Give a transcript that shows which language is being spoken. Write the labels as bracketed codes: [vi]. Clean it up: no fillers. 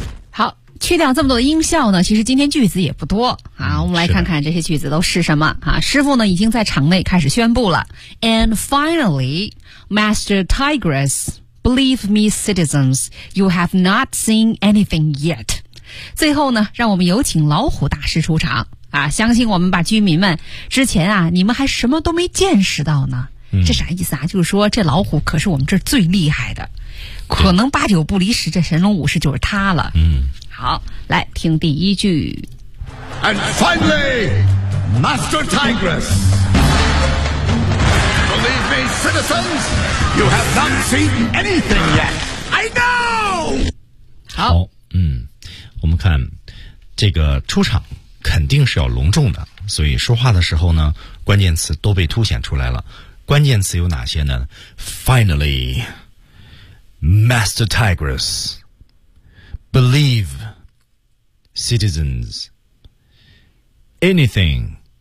[zh] 好，去掉这么多音效呢，其实今天句子也不多啊。我们来看看这些句子都是什么啊。师傅呢已经在场内开始宣布了。 [en] And finally, Master Tigress, believe me, citizens, you have not seen anything yet. [zh] 最后呢让我们有请老虎大师出场啊！相信我们吧居民们，之前啊你们还什么都没见识到呢。嗯，这啥意思啊，就是说这老虎可是我们这儿最厉害的，可能八九不离十这神龙武士就是他了。嗯，好，来听第一句。 [en] And finally, Master Tigress, believe me, citizens, you have not seen anything yet. I know. [zh] 好，嗯，我们看这个出场肯定是要隆重的，所以说话的时候呢关键词都被凸显出来了。关键词有哪些呢？ Finally, Master Tigress, Believe Citizens Anything.